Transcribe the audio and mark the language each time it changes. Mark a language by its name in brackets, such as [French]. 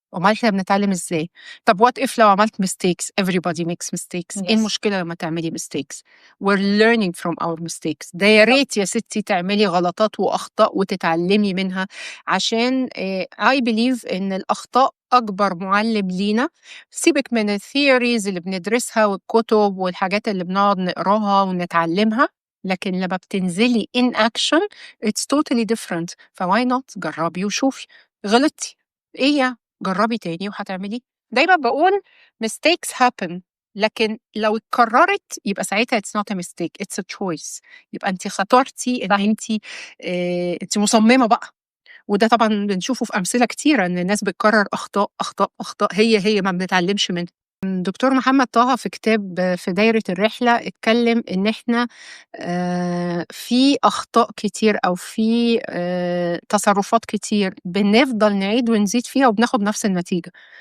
[Arabic] أُمّال إحنا بنتعلم إزاي؟ طب [English] what if [Arabic] لو عملت [English] mistakes everybody makes mistakes. [Arabic] إيه [English] Yes. [Arabic] المشكلة لمّا تعملي mistakes؟ [English] we're learning from our mistakes. [Arabic] ده يا ريت يا ستي تعملي غلطات وأخطاء وتتعلمي منها، عشان [English] I believe [Arabic] إن الأخطاء أكبر مُعلِّم لينا. سيبِك من الtheories اللي بندرسها والكُتب والحاجات اللي بنقعد نقراها ونتعلمها، لكن لمّا بتنزلي [English] in action it's totally different. [Arabic] ف [English] why not [Arabic] جرّبي وشوفي. غلطتِ، إيه يعني؟ جرّبي تاني وهتعمليه. دايمًا باقول [English] mistakes happen، [Arabic] لكن لو اتكرّرت يبقى ساعتها [English] it's not a mistake it's a choice. [Arabic] يبقى أنتِ اخترتِ إن أنتِ مصممة بقى، وده طبعًا بنشوفه في أمثلة كتيرة إن الناس بتكرّر أخطاء، أخطاء، أخطاء هي ما بنتعلمش منها. دكتور محمد طه في كتاب في دايرة الرحلة اتكلم إن إحنا في أخطاء كتير أو في تصرفات كتير بنفضل نعيد ونزيد فيها وبناخد نفس النتيجة.